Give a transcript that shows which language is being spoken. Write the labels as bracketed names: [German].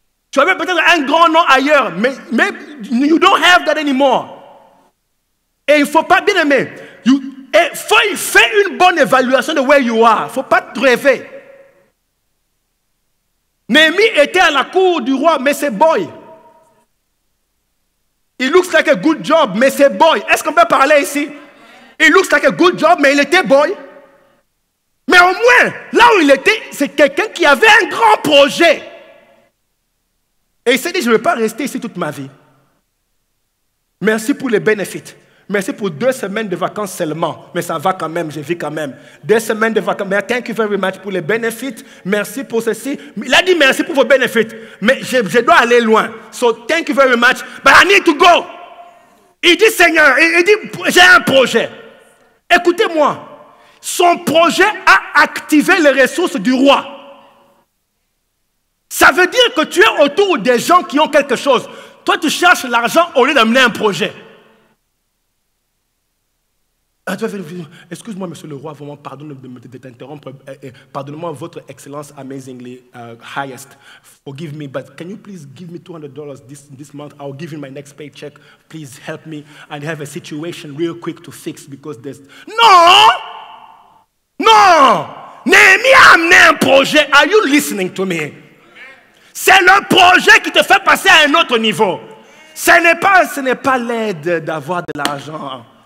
[French] Tu avais peut-être un grand nom ailleurs, mais [English] you don't have that anymore. [French] Et il ne faut pas, bien aimer, fais une bonne évaluation de [English] where you are. [French] Il ne faut pas te rêver. Néhémie était à la cour du roi, mais c'est boy. [English] It looks like a good job, [French] mais c'est boy. Est-ce qu'on peut parler ici? [English] It looks like a good job, [French] mais il était boy. Mais au moins, là où il était, c'est quelqu'un qui avait un grand projet. Et il s'est dit, je ne vais pas rester ici toute ma vie. Merci pour les bénéfices. Merci pour 2 semaines de vacances seulement. Mais ça va quand même, je vis quand même. 2 semaines de vacances. Mais [English] thank you very much [French] pour les bénéfices. Merci pour ceci. Il a dit merci pour vos bénéfices. Mais je dois aller loin. [English] So thank you very much. But I need to go. [French] Il dit Seigneur, il dit j'ai un projet. Écoutez-moi. Son projet a activé les ressources du roi. Ça veut dire que tu es autour des gens qui ont quelque chose. Toi, tu cherches l'argent au lieu d'amener un projet. Excuse-moi, monsieur le roi, vraiment, pardonne de t'interrompre. Pardonnez-moi votre excellence, [English] amazingly highest. Forgive me, but can you please give me $200 this month? I'll give you my next paycheck. Please help me. I have a situation real quick to fix because there's... [French] Non! Non! Néhémie a amené un projet. [English] Are you listening to me? [French] C'est le projet qui te fait passer à un autre niveau. Ce n'est pas l'aide d'avoir de l'argent.